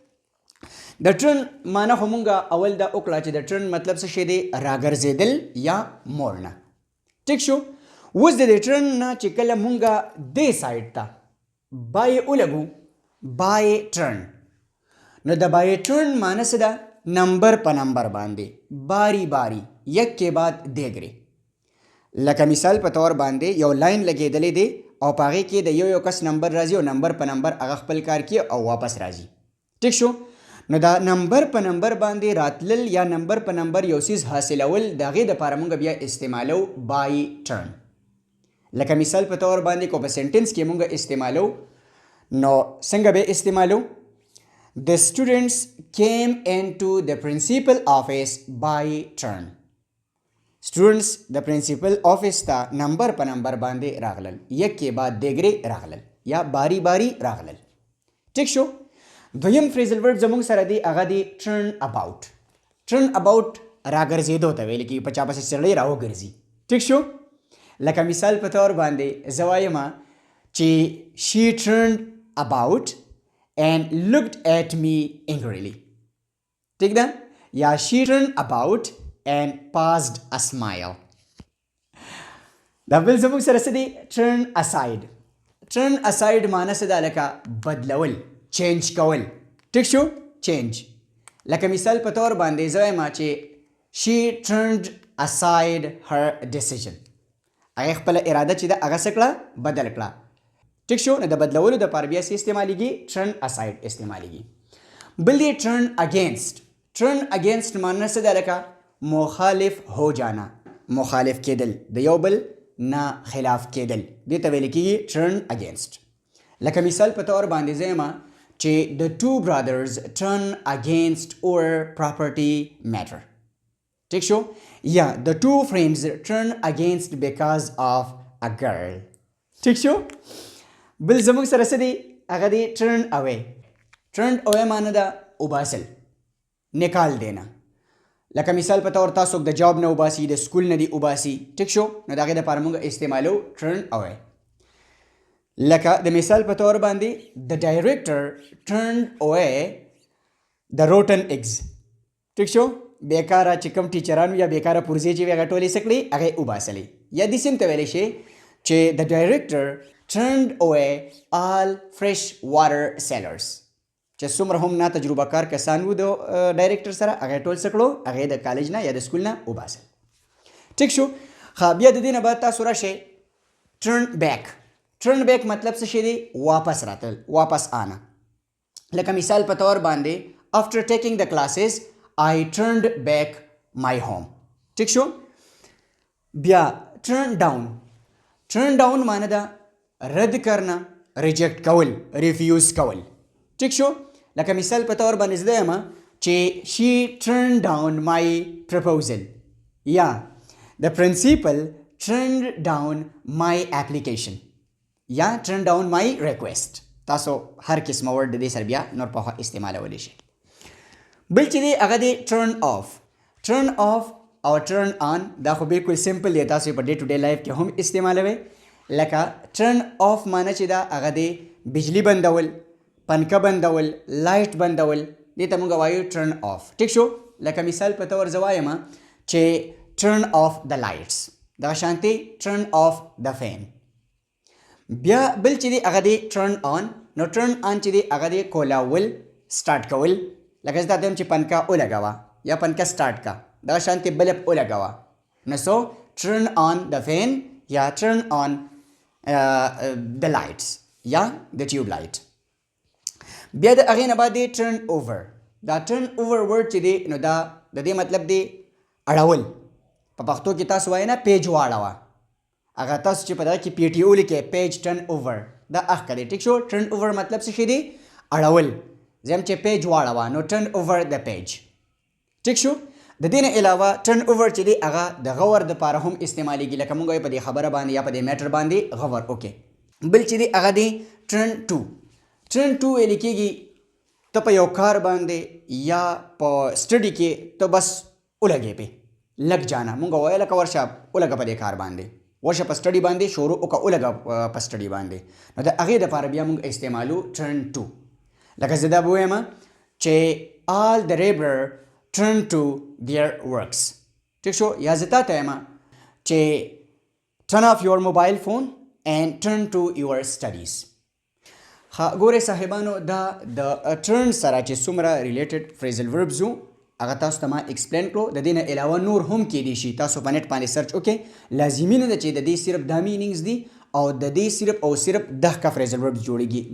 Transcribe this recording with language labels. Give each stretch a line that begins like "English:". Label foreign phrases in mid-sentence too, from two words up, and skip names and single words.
Pashto: د ټرن معنی خو مونږ اول دا وکړه چې د ټرن مطلب څه شی دی؟ راګرځېدل یا موړنه. ټیک شو؟ اوس د دې ټرن نه چې کله مونږ دې سایډ ته بای ولګو،
English: by turn,
Pashto: نو د
English: by turn
Pashto: معنی څه ده؟ نمبر په نمبر باندې،
Urdu: باری باری، یک کے بعد دیګرې.
Pashto: لکه مثال په طور باندې یو لاین لګېدلی دی او په هغې کې د یو یو کس نمبر راځي او نمبر په نمبر هغه خپل کار کوي او واپس راځي. ټیک شو؟ نو دا نمبر په نمبر باندې راتلل یا نمبر په نمبر یو څیز حاصلول، د هغې دپاره مونږ بیا استعمالو بای ټرن. لکه مثال په طور باندې کو په سنټنس کې مونږ استعمالو نو څنګه به استعمالو؟
English: The students came into the principal office by turn.
Pashto: students د پرنسپل آفیس ته نمبر په نمبر باندې راغلل،
Urdu: یک کې بعد دیګرې
Pashto: راغلل یا
Urdu: باری باری
Pashto: راغلل. ټیک شو؟ دویم
English: phrasal verb
Pashto: زموږ سره دی هغه دی
English: turn about. turn about
Pashto: راګرځېدو ته ویل کېږي، په چا پسې سړی راوګرځي. ټیک شو؟ لکه مثال په طور باندې زه وایم چې
English: she turned about and looked at me angrily.
Pashto: ٹھیک ده؟
English: یا she turned about and passed a smile.
Pashto: دا بل زموږ سره څه دی؟
English: turn aside. turn aside
Pashto: معنی څه ده؟ لکه بدلول، چینج کول. ټیک شو؟ چینج. لکه مثال په طور باندې زه وایم چې
English: she turned aside her decision.
Pashto: هغې خپله اراده چې ده هغه څه کړه؟ بدل کړه. ټیک شو؟ نو د بدلولو دپاره بیا څه استعمالیږي؟
English: turn aside
Pashto: استعمالیږي. بل دی
English: turn against. turn against
Pashto: معنی څه ده؟ لکه
Urdu: مخالف هو جانا،
Pashto: مخالف کېدل، د یو بل نه خلاف کېدل دې ته ویل کېږي
English: turn against.
Pashto: لکه مثال په تور باندې زما چې
English: the two brothers turn against our property matter.
Pashto: ٹھیک شو
English: یا the two friends turn against because of a girl.
Pashto: ٹھیک شو بل زموږ سره څه دی هغه دی
English: turn away. turn away
Pashto: معنی ده وباسل
Urdu: نکال دینا.
Pashto: لکه مثال په تور تاسو د جاب نه وباسي د سکول نه دی وباسي ټیک شو نو د هغې دپاره موږ استعمالو
English: turn away.
Pashto: لکه د مثال په تور باندې
English: the director turned away the rotten eggs.
Pashto: ټیک شو بیکاره چې کوم ټیچران یا بیکاره پرزې چې وي هغه ټولې څه کړي هغې وباسلې. یا داسې هم ته ویلی شي چې
English: the director turned away all fresh water sellers.
Pashto: چې څومره هم نا تجربه کار کسان وو د ډایرکټر سره هغه ټول څه کړو هغې د کالج نه یا د سکول نه وباسل. ټیک شو ښه بیا د دې نه بعد تاسو راشئ
English: turn back. turn back
Pashto: مطلب څه شی دی واپس راتل
Urdu: واپس آنا.
Pashto: لکه مثال په طور باندې
English: after taking the classes I turned back my home.
Pashto: ټیک شو بیا
English: turn down. turn down
Pashto: معنی ده
Urdu: رد کرنا
Pashto: ریجیکټ کول ریفیوز کول. ټیک شو لکه مثال په طور باندې زده یم چې
English: she turned down my proposal یا the principal turned down my application یا turned down my request.
Pashto: تاسو هر قسمه ورډ د دې سره بیا نور په استعمالولی شئ. بل چې دی هغه دی
English: turn off. turn off
Pashto: او
English: turn on
Pashto: دا خو بالکل سمپل دی تاسو په
English: day to day life
Pashto: کې هم استعمالوئ. لکه
English: turn off
Pashto: معنی چې دا هغه دی بجلی بندول پنکه بندول لایټ بندول دې ته موږ وایو
English: turn off.
Pashto: ټیک شو لکه مثال په طور زه وایم چې
English: turn off the lights
Pashto: دغه شانتې
English: turn off the fan.
Pashto: بیا بل چې دی هغه دی
English: turn on.
Pashto: نو
English: turn on
Pashto: چې دی هغه دی کولاول سټارټ کول. لکه زه ته وایم چې پنکه ولګوه یا پنکه سټارټ کا دغه شانتې بلب ولګوه.
English: نو سو turn on the fan یا turn on the lights یا the tube light.
Pashto: بیا د هغې نه بعد دی
English: turn over.
Pashto: دا
English: turn over word
Pashto: چې دی نو دا د دې مطلب دی اړول. په پښتو کې تاسو وایئ نه پیج واړوه هغه تاسو چې په دغه کې پی ټي او لیکئ
English: page turn over
Pashto: دا اخ دی. ټیک شو
English: turn over
Pashto: مطلب څه شی دی اړول. زه هم چې پیج واړوه نو
English: turn over the page.
Pashto: ټیک شو د دې نه علاوه
English: turn over
Pashto: چې دی هغه د غور دپاره هم استعمالیږي. لکه موږ په دې خبره باندې یا په دې میټر باندې غور وکړئ. بل چې دی هغه دی
English: turn to. turn to
Pashto: ویل کېږي ته په یو کار باندې یا په سټډي کې ته بس ولګې
Urdu: پې لګ جانا
Pashto: مونږ وایو لکه ورشه ولګه په دې کار باندې ورشه په سټډي باندې شروع وکړه ولګه په سټډي باندې. نو د هغې دپاره بیا مونږ استعمالو
English: turn to.
Pashto: لکه زه دا به ووایم چې
English: all the labour turn to their works.
Pashto: ټیک شو یا زه تا ته وایم چې
English: turn off your mobile phone and turn to your studies.
Pashto: ګورئ صاحبانو دا د turn سره چې څومره
English: related phrasal verbs
Pashto: وو هغه تاسو ته ما ایکسپلین کړو. د دې نه علاوه نور هم کیدی شي تاسو په نیټ باندې سرچ وکړئ. لازمي نه ده چې د دې صرف دا مینینګز دي او د دې صرف او صرف 10 کا
English: phrasal verbs
Pashto: جوړیږي.